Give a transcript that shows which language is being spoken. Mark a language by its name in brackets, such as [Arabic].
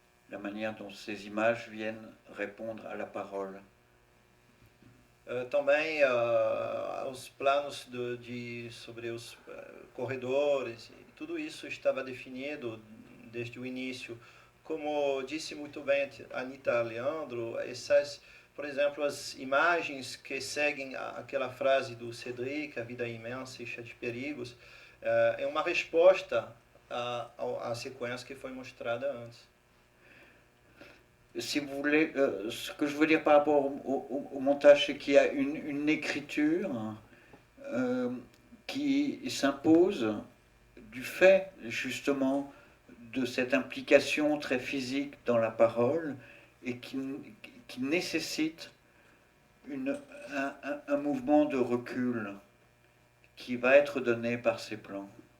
[French] La manière dont ces images viennent répondre à la parole. [Portuguese] Também os planos sobre os corredores, tudo isso estava definido desde o início. Como disse muito bem a Anita Leandro, por exemplo, as imagens que seguem aquela frase do Cédric, a vida é imensa e cheia de perigos, é uma resposta à sequência que foi mostrada antes. [French] Si vous voulez, ce que je veux dire par rapport au montage, c'est qu'il y a une écriture qui s'impose du fait justement de cette implication très physique dans la parole et qui nécessite un mouvement de recul qui va être donné par ces plans.